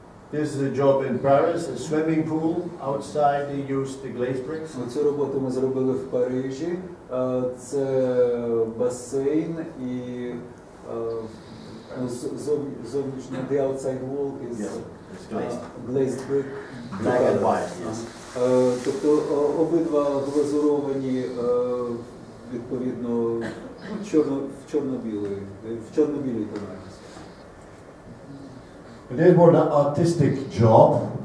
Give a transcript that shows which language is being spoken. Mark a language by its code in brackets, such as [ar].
[en] This is a job in Paris, a swimming pool. Outside they used the glazed bricks. [uk] Цю роботу ми зробили в Парижі. Це басейн і зовнішній [en] the outside wall is glazed brick. Black and white, yes. [uk] Тобто обидва глазуровані відповідно в чорно-білій тональності. [en] This was an artistic job.